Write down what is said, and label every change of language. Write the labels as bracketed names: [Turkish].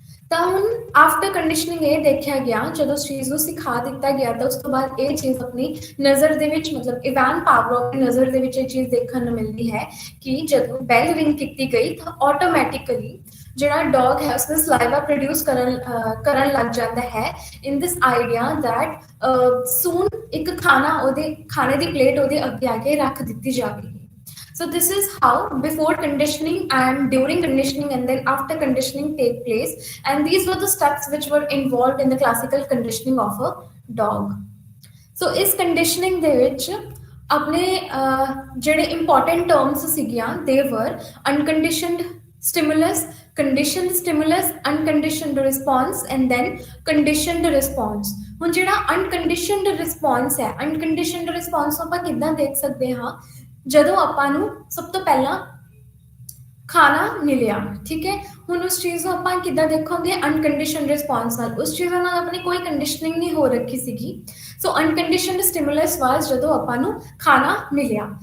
[Punjabi] ਤਾਂ ਹੁਣ after conditioning ਇਹ ਦੇਖਿਆ ਗਿਆ, ਜਦੋਂ ਉਸ ਚੀਜ਼ ਨੂੰ ਸਿਖਾ ਦਿੱਤਾ ਗਿਆ ਤਾਂ ਉਸ ਤੋਂ ਬਾਅਦ ਇਹ ਚੀਜ਼ ਆਪਣੀ ਨਜ਼ਰ ਦੇ ਵਿੱਚ ਮਤਲਬ ਇਵਾਨ ਪਾਵਲੋਵ ਦੀ ਨਜ਼ਰ ਦੇ ਵਿੱਚ ਇਹ ਚੀਜ਼ ਦੇਖਣ ਨੂੰ ਮਿਲਦੀ ਹੈ ਕਿ ਜਦੋਂ ਬੈਲ ਰਿੰਗ ਕੀਤੀ ਗਈ ਤਾਂ ਆਟੋਮੈਟਿਕਲੀ ਜਿਹੜਾ ਡੌਗ ਹੈ ਉਸਨੇ ਸਲਾਈਵਾ ਪ੍ਰੋਡਿਊਸ ਕਰਨ ਲੱਗ ਜਾਂਦਾ ਹੈ [English] in this idea that soon [Punjabi] ਇੱਕ ਖਾਣੇ ਦੀ ਪਲੇਟ ਉਹਦੇ ਅੱਗੇ ਆ ਕੇ ਰੱਖ ਦਿੱਤੀ ਜਾਵੇਗੀ। [English] So this is how before conditioning and during conditioning and then after conditioning take place, and these were the steps which were involved in the classical conditioning of a dog. So is conditioning [Punjabi] ਦੇ ਵਿੱਚ ਆਪਣੇ ਜਿਹੜੇ [English] important terms [Punjabi] ਸੀਗੀਆਂ [English] they were unconditioned stimulus, conditioned stimulus, unconditioned response and then conditioned response. [Punjabi] ਹੁਣ ਜਿਹੜਾ unconditioned response ਹੈ, unconditioned response ਆਪਾਂ ਕਿੱਦਾਂ ਦੇਖ ਸਕਦੇ ਹਾਂ, ਜਦੋਂ ਆਪਾਂ ਨੂੰ ਸਭ ਤੋਂ ਪਹਿਲਾਂ ਖਾਣਾ ਮਿਲਿਆ, ਠੀਕ ਹੈ। ਹੁਣ ਉਸ ਚੀਜ਼ ਨੂੰ ਆਪਾਂ ਕਿੱਦਾਂ ਦੇਖੋਗੇ, ਅਨਕੰਡੀਸ਼ਨ ਰਿਸਪੌਂਸ ਨਾਲ। ਉਸ ਚੀਜ਼ ਨਾਲ ਆਪਣੀ ਕੋਈ ਕੰਡੀਸ਼ਨਿੰਗ ਨਹੀਂ ਹੋ ਰੱਖੀ ਸੀਗੀ। ਸੋ ਅਨਕੰਡੀਸ਼ਨਡ ਸਟਿਮੂਲਸ ਵਾਸ ਜਦੋਂ ਆਪਾਂ ਨੂੰ ਖਾਣਾ ਮਿਲਿਆ।